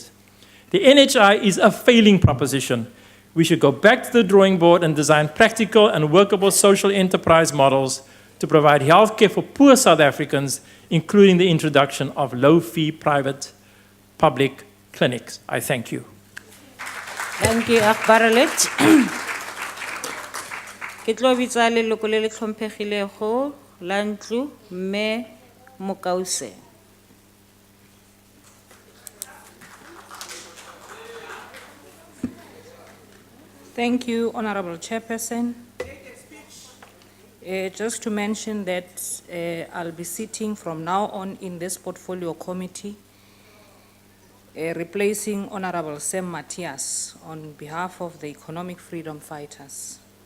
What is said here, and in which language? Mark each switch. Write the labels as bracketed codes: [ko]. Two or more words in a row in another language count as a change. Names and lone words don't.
[en] The NHI is a failing proposition. We should go back to the drawing board and design practical and workable social enterprise models to provide healthcare for poor South Africans, including the introduction of low-fee private public clinics. I thank you. Thank you, Akbaralet. [nso] Ke tlo bitsa leloko le le tlhomphegilego la ntlo, Mme Mokause. [en] Thank you, Honorable Chairperson. Just to mention that I'll be sitting from now on in this portfolio committee, replacing Honorable Sam Matthias on behalf of the Economic Freedom Fighters.